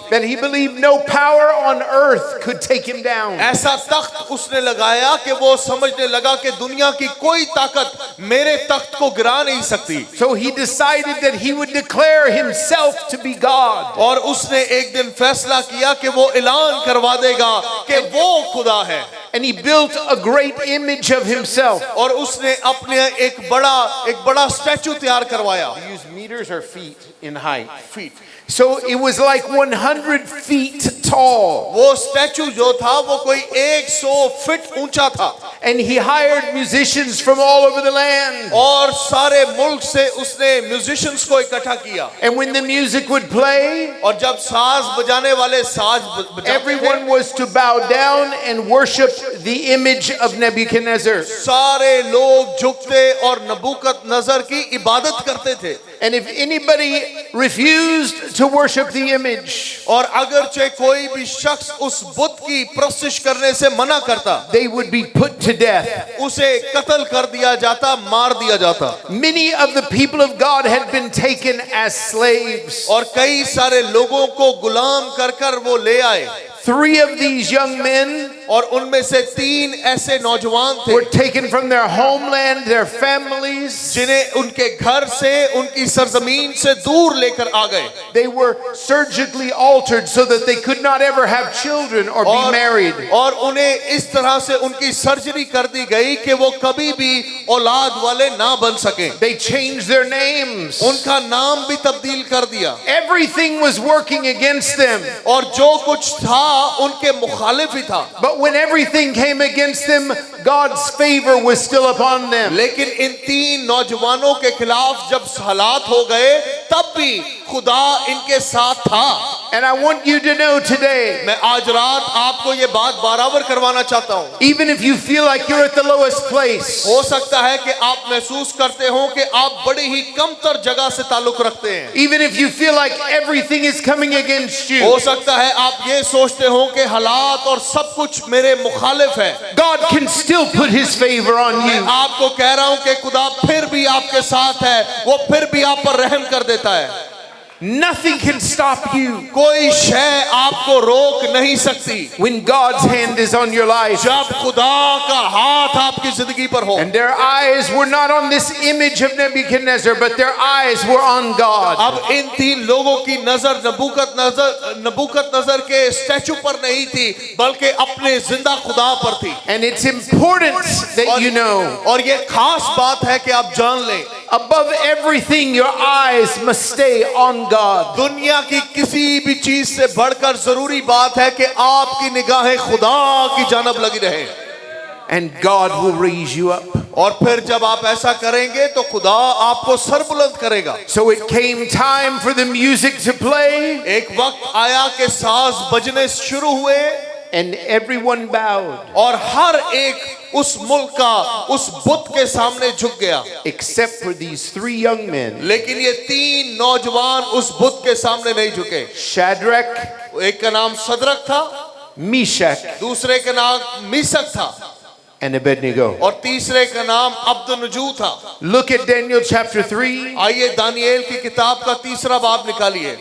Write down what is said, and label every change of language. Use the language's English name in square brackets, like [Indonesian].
[English] that he believed no power on earth could take him down. [Hindi] ऐसा तख्त उसने लगाया कि वो समझने लगा कि दुनिया की कोई ताकत मेरे तख्त को गिरा नहीं सकती। [English] So he decided that he would declare himself to be God. [Hindi] और उसने एक दिन फैसला किया कि वो ऐलान करवा देगा कि वो खुदा है। [English] And he built a great image of himself. [Hindi] और उसने अपने एक बड़ा स्टैचू तैयार करवाया। [English] We use meters or feet in height. Feet. So it was like 100 feet tall. [Hindi] वो स्टैचू जो था वो कोई 100 फीट ऊंचा था। [English] And he hired musicians from all over the land. [Hindi] और सारे मुल्क से उसने म्यूजिशियंस को इकट्ठा किया। [English] And when the music would play, [Hindi] और जब साज बजाने वाले साज बजाते थे, [English] everyone was to bow down and worship the image of Nebuchadnezzar. [Hindi] सारे लोग झुकते और नबूकदनेस्सर की इबादत करते थे। [English] And if anybody refused to worship the image, [Hindi] और अगरचे कोई भी शख्स उस बुत की प्रस्तिश करने से मना करता, [English] they would be put to death. [Hindi] उसे कत्ल कर दिया जाता, मार दिया जाता। [English] Many of the people of God had been taken as slaves. [Hindi] और कई सारे लोगों को गुलाम कर कर वो ले आए। [English] 3 of these young men [Hindi] और उनमें से 3 ऐसे नौजवान थे [English] were taken from their homeland, their families. [Hindi] जिन्हें उनके घर से, उनकी सरजमीन से दूर लेकर आ गए। [English] They were surgically altered so that they could not ever have children or be married. [Hindi] और उन्हें इस तरह से उनकी सर्जरी कर दी गई कि वो कभी भी औलाद वाले ना बन सके। [English] They changed their names. [Hindi] उनका नाम भी तब्दील कर दिया। [English] Everything was working against them. [Hindi] और जो कुछ था उनके मुखालिफ ही था। [English] But when everything came against them, God's favor was still upon them. [Hindi] लेकिन इन 3 नौजवानों के खिलाफ जब हालात हो गए, तब भी खुदा इनके साथ था। [English] And I want you to know today, [Hindi] मैं आज रात आपको ये बात बराबर करवाना चाहता हूँ। [English] even if you feel like you're at the lowest place, [Hindi] हो सकता है कि आप महसूस करते हो कि आप बड़ी ही कमतर जगह से ताल्लुक रखते हैं। [English] even if you feel like everything is coming against you, [Hindi] हो सकता है आप ये सोचते हो कि हालात और सब कुछ मेरे मुखालिफ है। [English] God can still put his favor on [Hindi] मैं [English] you. [Hindi] आपको कह रहा हूँ कि खुदा फिर भी आपके साथ है, वो फिर भी आप पर रहम कर देता है। [English] Nothing can stop you [Hindi] कोई शय आपको रोक नहीं सकती [English] when God's hand is on your life. [Hindi] जब खुदा का हाथ आपकी जिंदगी पर हो। [English] And their eyes were not on this image of Nebuchadnezzar, but their eyes were on God. [Hindi] अब इन 3 लोगों की नजर नबूकदनेस्सर के स्टैचू पर नहीं थी, बल्कि अपने जिंदा खुदा पर थी। [English] And it's important that you know, [Hindi] और ये खास बात है कि आप जान लें, [English] above everything, your eyes must stay on God. [Hindi] दुनिया की किसी भी चीज से बढ़कर जरूरी बात है कि आपकी निगाहें खुदा की जानब लगी रहे। [English] And God will raise you up. [Hindi] और फिर जब आप ऐसा करेंगे तो खुदा आपको सरबुलंद करेगा। [English] So it came time for the music to play, [Hindi] एक वक्त आया कि साज बजने शुरू हुए [English] and everyone bowed [Hindi] और हर एक उस मुल्क का उस बुत के सामने झुक गया, [English] except for these 3 young men, [Hindi] लेकिन ये 3 नौजवान उस बुत के सामने नहीं झुके। [English] Shadrach, [Hindi] एक का नाम सदरक था, [English] Meshach, [Hindi] दूसरे का नाम मीसक था [English] and Abednego. [Hindi] और तीसरे का नाम अब्दुन्नजू था। [English] Look at Daniel chapter 3 [Hindi] आइए दानिएल की किताब का 3रा बाब निकालिए